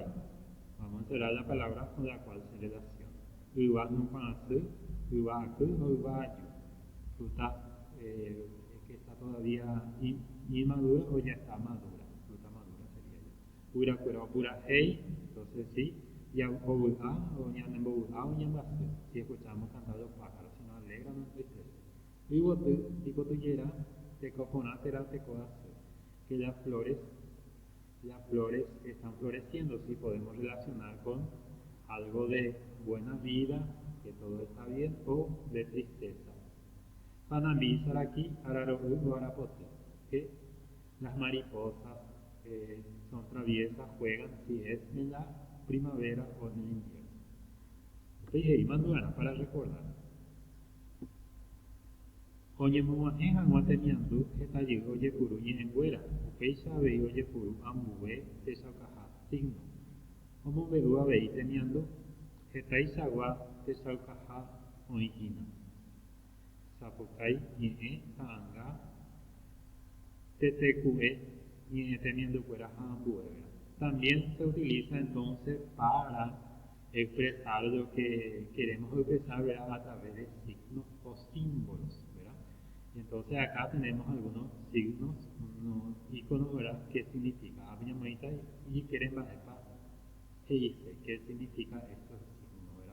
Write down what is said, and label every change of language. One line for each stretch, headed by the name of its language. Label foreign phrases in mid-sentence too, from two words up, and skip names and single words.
Spanish: Vamos a encerrar la palabra con la cual se relaciona.
Guarani: Yva hyakuã asy, yva aky o yva aju.
Spanish: Fruta que está todavía inmadura o ya está madura. Fruta madura sería ya.
Guarani: Guyrakuéra opurahéi,
Spanish: entonces sí.
Guarani: Ya ovy'a o ñanembovy'a o ñambasy.
Spanish: Si escuchamos cantar los pájaros, si nos alegra, nos entristece.
Guarani: Yvoty ipotyjera, tekoporã térã teko'asy.
Spanish: Que las flores están floreciendo, si podemos relacionar con algo de buena vida, que todo está bien, o de tristeza.
Guarani: Panambi saraki araro'y o arapoty,
Spanish: que las mariposas son traviesas, juegan si es en la primavera o en el invierno.
Guarani: Peihei mandu'ára
Spanish: para recordar.
Guarani: Oñemog̃uahẽ hag̃ua temiandu hetajy ojepuru ñe'ẽnguéra. Upéicha avei ojepuru ambue techaukaha signo. Omombe'u avei temiandu hetaichagua techaukaha oĩhína. Sapukái ñe'ẽ ha'ãnga teteku'e ñe'ẽ temiandukuéra ha ambue.
Spanish: También se utiliza entonces para expresar lo que queremos expresar, ¿verdad? A través de signos o símbolos, ¿verdad? Entonces acá tenemos algunos signos, unos iconos, ¿verdad? ¿Qué significa? Y quieren bajar dice qué significa estos signos, ¿verdad?